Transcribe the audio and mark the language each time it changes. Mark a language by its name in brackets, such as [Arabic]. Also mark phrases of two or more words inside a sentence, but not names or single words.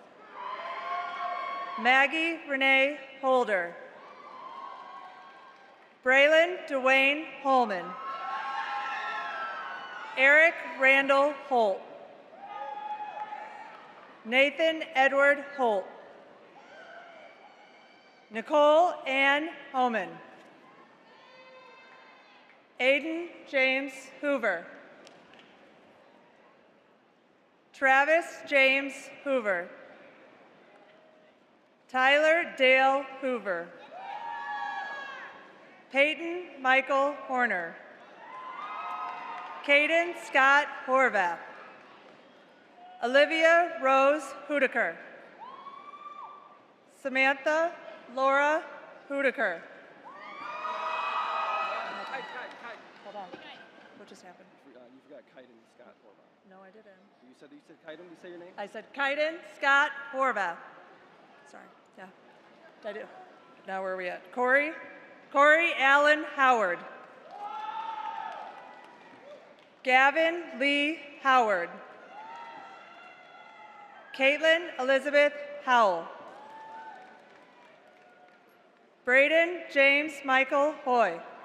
[English] Maggie Renee Holder. Braylon Dwayne Holman. Eric Randall Holt. Nathan Edward Holt. Nicole Ann Homan. Aiden James Hoover. Travis James Hoover. Tyler Dale Hoover. Peyton Michael Horner. Caden Scott Horvath. Olivia Rose Hudaker. Samantha Laura Hudaker. Hold on. What just happened? You forgot Kaiden Scott Horvath. No, I didn't. You said Kaiden? You say your name? I said Kaiden Scott Horvath. Sorry. Yeah. Did I do? Now where are we at? Corey Allen Howard. Gavin Lee Howard. Caitlin Elizabeth Howell. Braden James Michael Hoy.